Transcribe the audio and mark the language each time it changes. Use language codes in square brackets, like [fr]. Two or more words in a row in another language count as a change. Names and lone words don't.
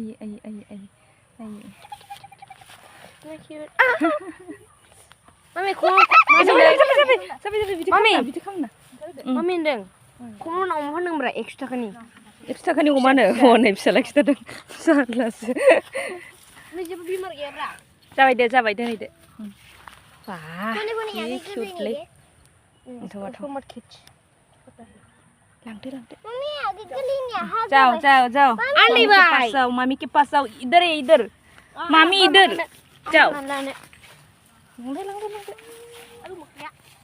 [brx] मामि होनदों खम उनाव होनदोंब्रा 100 थाखानि अमानो हनै फिसाला खिथादों जारलासो जेबो बिमार गैयाब्रा जाबाय दोनहैदो बा किउटलै लांदो [hi] जाओ मामी के पास जाओ इधर मामी इधर जाओ [brx] लांदो